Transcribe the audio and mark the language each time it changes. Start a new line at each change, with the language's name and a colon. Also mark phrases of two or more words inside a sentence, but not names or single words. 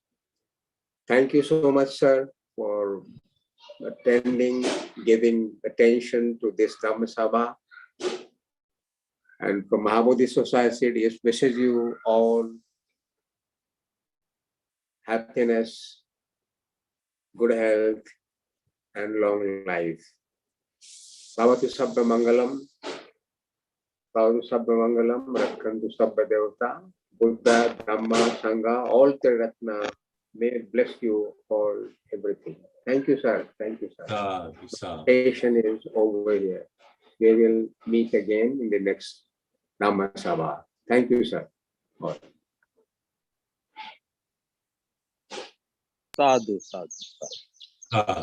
English: Thank you so much, sir, for attending, giving attention to this Dhamma Sabha. And from Mahabodhi Society, it wishes you all happiness, good health, and long life.
Pali: Bhavatu Sabha Mangalam, Bhavatu Sabha Mangalam, Rakhantu Sabha Devata, Buddha, Dhamma, Sangha,
English: all Triratna, may bless you all everything. Thank you, sir. Thank you, sir. Session is over here. We will meet again in the next Dhamma Sabha. Thank you, sir. All.
Pali: Sadhu, sadhu, sadhu.